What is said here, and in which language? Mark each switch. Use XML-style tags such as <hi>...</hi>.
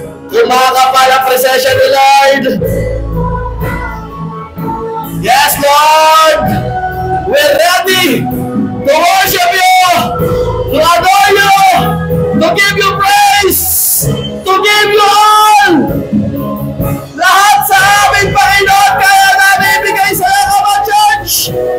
<tl>Kumakapal ang presensya ni Lord.</tl> <en>Yes, Lord! We're ready to worship you, to adore you, to give you praise, to give you all.</en> <tl>Lahat sa amin, Panginoon, kaya namin ibigay sa iyo, Church.</tl>